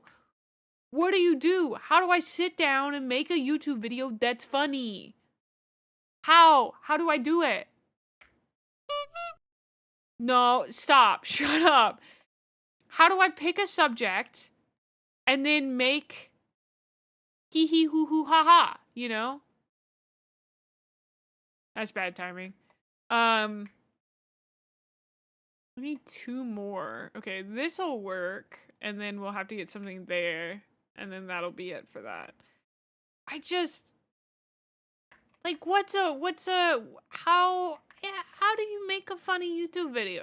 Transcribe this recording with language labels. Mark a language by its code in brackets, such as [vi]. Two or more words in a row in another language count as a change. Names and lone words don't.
[en] What do you do? How do I sit down and make a YouTube video that's funny? How? How do I do it? No, stop. Shut up. How do I pick a subject and then make hee hee hoo hoo ha ha, you know? That's bad timing. I need 2 more. Okay, this'll work, and then we'll have to get something there, and then that'll be it for that. I just like, how do you make a funny YouTube video?